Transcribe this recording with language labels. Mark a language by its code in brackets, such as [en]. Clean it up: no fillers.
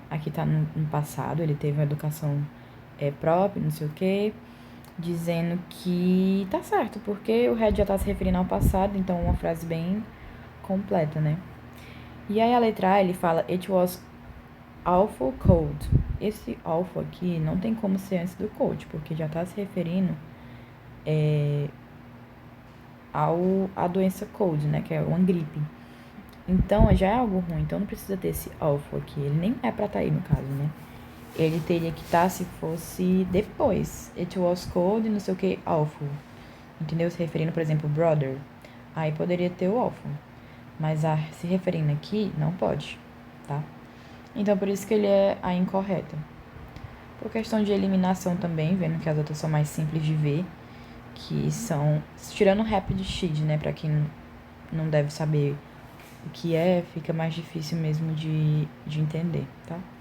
[pt] Aqui tá no passado, ele teve uma educação própria, não sei o quê. Dizendo que tá certo, porque o had já tá se referindo ao passado, então uma frase bem completa, né? E aí a letra A, ele fala [en] It was awful cold. [pt] Esse awful aqui não tem como ser antes do cold, porque já tá se referindo à doença cold, né? Que é uma gripe. Então já é algo ruim, então não precisa ter esse awful aqui. Ele nem é pra tá aí no caso, né? Ele teria que estar se fosse depois. [en] It was cold, [pt] não sei o que, awful. Entendeu? Se referindo, por exemplo, brother. Aí poderia ter o awful. Mas se referindo aqui, não pode, tá? Então, por isso que ele é a incorreta. Por questão de eliminação também, vendo que as outras são mais simples de ver, que são... Tirando o rapid shield, né? Pra quem não deve saber o que é, fica mais difícil mesmo de entender, tá?